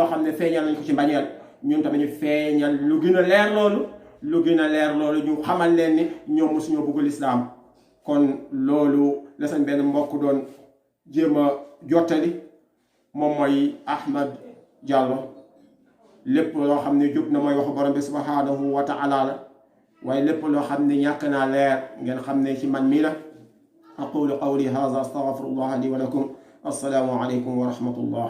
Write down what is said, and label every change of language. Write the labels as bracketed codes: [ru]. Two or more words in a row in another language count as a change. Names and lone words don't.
[wo] xam ne feeñal nañ ko ci mbañeel ñun tamit ñu feeñal lu gën a leer loolu ñu xamal leen ni ñoom mosuñoo bëgg lislaam kon loolu la seen benn mbokk doon jéem a jottali moom mooy Ahmad Diallo lépp loo xam ne jub na mooy waxu borom bi [ar] سبحانه وتعالى [wo] la waaye lépp loo xam ne ñàkk naa leer ngeen xam ne ci man mii la [ar] أقول قولي هذا أستغفر الله لي ولكم. السلام عليكم ورحمة الله.